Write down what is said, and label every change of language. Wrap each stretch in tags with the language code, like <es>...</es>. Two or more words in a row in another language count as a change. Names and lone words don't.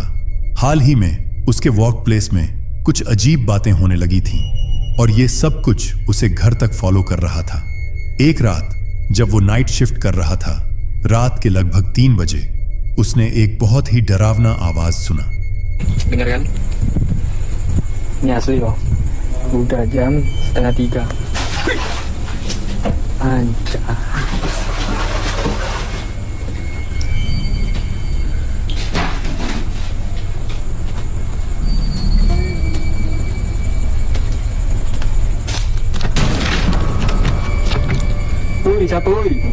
<hi>हाल ही में उसके</hi> <en>work place</en> <hi>में कुछ अजीब बातें होने लगी थीं और ये सब कुछ उसे घर तक फॉलो कर रहा था। एक रात जब वो</hi> <en>night shift</en> <hi>कर रहा था, रात के लगभग 3 बजे उसने एक बहुत ही डरावना आवाज सुना।</hi> <id>Dengar kan? Ini asli loh. Udah jam 2:30. Anjay. Uy, siapa uy?</id>